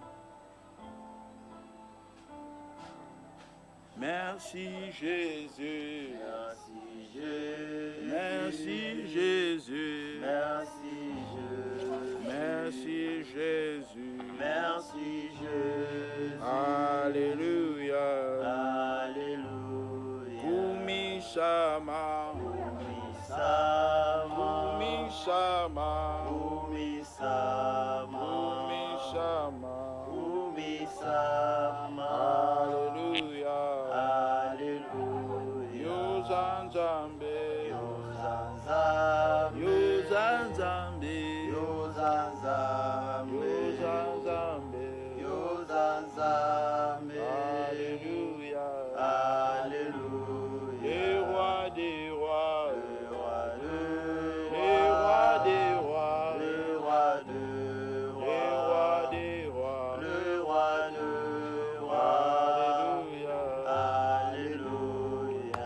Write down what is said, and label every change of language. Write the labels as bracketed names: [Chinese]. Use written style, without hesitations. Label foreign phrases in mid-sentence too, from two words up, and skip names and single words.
[French] Merci Jésus. Merci Jésus. Merci Jésus. Merci Jésus. Merci Jésus. Merci Jésus. Alléluia. Alléluia. [Lingala] Kumisama. Kumisama. Kumisama. Kumisama. Kumisama. Kumisama. [French] Alléluia. Alléluia. [Lingala] Yozanzambe. Yozanzambe. Yozanzambe. Yozanzambe. Yozanzambe. Yozanzambe. [French] Alléluia. Alléluia. Le roi des rois. Le roi des rois. Le roi des rois. Le roi des rois. Le roi des rois. Alléluia.